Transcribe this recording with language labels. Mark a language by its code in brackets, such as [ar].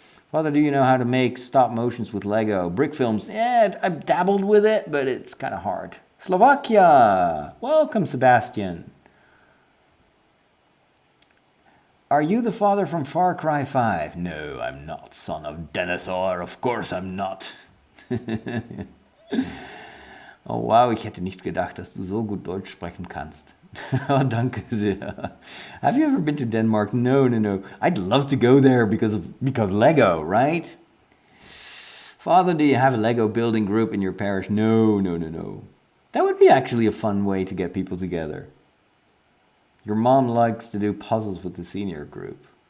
[en] Father, do you know how to make stop motions with Lego? Brick films, yeah, I've dabbled with it, but it's kind of hard. Slovakia, welcome, Sebastian. Are you the father from Far Cry 5? No, I'm not, son of Denethor. Of course I'm not. [de] Oh wow, ich hätte nicht gedacht, dass du so gut Deutsch sprechen kannst. Oh, danke sehr. [en] Have you ever been to Denmark? No. I'd love to go there because Lego, right? Father, do you have a Lego building group in your parish? No. That would be actually a fun way to get people together. Your mom likes to do puzzles with the senior group.